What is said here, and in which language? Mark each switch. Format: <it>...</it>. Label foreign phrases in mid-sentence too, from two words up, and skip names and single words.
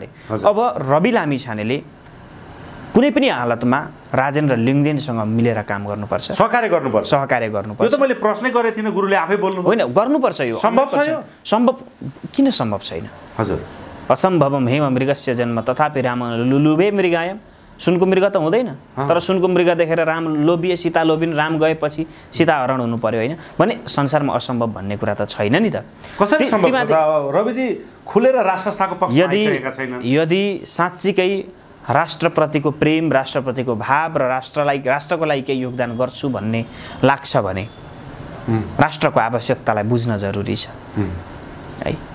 <ne>अब रवि लामिछानेले कुनै पनि हालतमा राजेन्द्र लिङदेनसँग मिलेर काम गर्नुपर्छ, सहकार्य गर्नुपर्छ। यो त मैले प्रश्नै गरेको थिइनँ, गुरुले आफै बोल्नु। होइन, गर्नुपर्छ। यो सम्भव छ? यो सम्भव किन सम्भव छैन? हजुर।</ne> <sa>असम्भवम हेम मृगस्य जन्म तथापि राम लुलुबे मृगायम।</sa> <ne>सुनको मृग त हुँदैन, तर सुनको मृग देखेर राम लोभिए, सीता लोभिन्, राम गएपछि सीता हरण हुनु पर्यो, होइन भने संसारमा असम्भव भन्ने कुरा त छैन नि त। कसरी सम्भव छ? रविजी खुलेर राष्ट्र संस्थाको पक्षमा आइसकेका छैनन्। यदि साँच्चीकै राष्ट्रप्रतिको प्रेम, राष्ट्रप्रतिको भाव र राष्ट्रको लागि केही योगदान गर्छु भन्ने लाग्छ भने राष्ट्रको आवश्यकतालाई बुझ्न जरुरी छ है।</ne>